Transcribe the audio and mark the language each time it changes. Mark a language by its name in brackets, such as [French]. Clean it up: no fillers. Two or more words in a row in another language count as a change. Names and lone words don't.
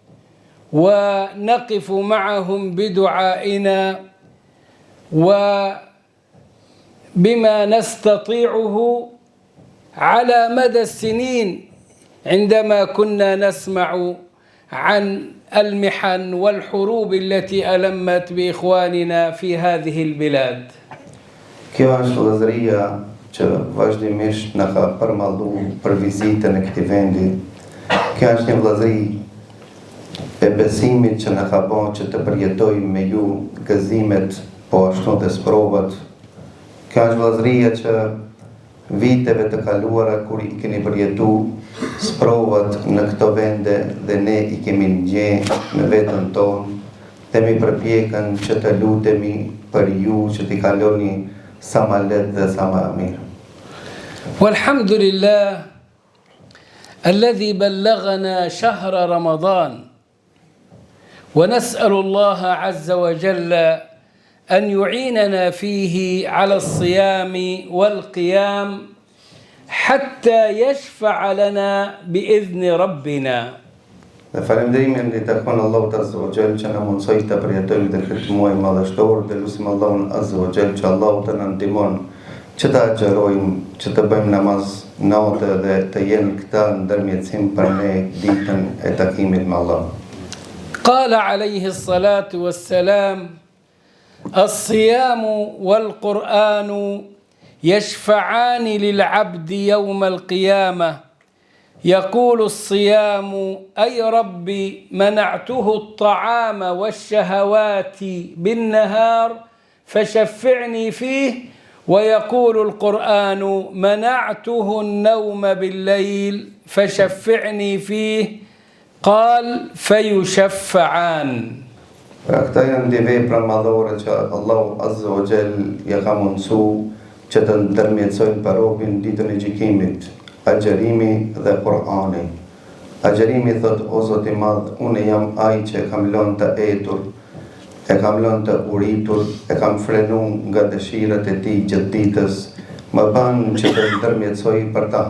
[Arabic] ونقف معهم بدعائنا وبما نستطيعه على مدى السنين عندما كنا نسمع عن المحن والحروب التي ألمت بإخواننا في هذه البلاد. [Albanian] Kjo është vëllazëria që vazhdimisht na ka përmalluar për vizitën e këtij vendi. Kjo është një vëllazëri e besimit që na ka bërë që të përjetojmë me ju gëzimet, po ashtu dhe sprovat. Kjo është vëllazëria që viteve të kaluara kur I keni përjetu sprovat në këto vende dhe ne I kemi ndjenë në vetën tonë dhe mi përpjekën që të lutemi për ju që t'i kaloni sa ma lehtë dhe sa ma mirë. [Arabic] والحمد لله الذي بلغنا شهر رمضان، ونسأل الله عز وجل أن يعيننا فيه على الصيام والقيام حتى يشفع لنا بإذن ربنا. [Albanian] Dhe falënderimin I takon Allahut [Arabic] عز وجل [Albanian] që na mundsoi të përjetojmë dhe këtë muaj madhështor dhe lutim Allahun [Arabic] عز وجل [Albanian] që Allahu të na ndihmon që ta xherojmë, që të bëjmë namaz natë dhe të jenë këta ndërmjetësim për ne ditën e takimit me Allah. [Arabic] قال عليه الصلاة والسلام: الصيام والقرآن يشفعان للعبد يوم القيامة، يقول الصيام: أي ربي منعته الطعام والشهوات بالنهار فشفعني فيه، ويقول القرآن: منعته النوم بالليل فشفعني فيه، قال: فيشفعان. [Albanian] Pra këta janë dy vepra madhore që Allahu [Arabic] عز وجل [Albanian] ja ka mundsu që të ndërmjetësojnë për robin ditën e gjykimit. agjerimi dhe Kur'ani. Agjerimi thot, o Zoti i Madh, unë jam ai që e kam lënë të etur, e kam lënë të uritur, e kam frenu nga dëshirat e tij gjatë ditës, më ban që të ndërmjetësoj për ta.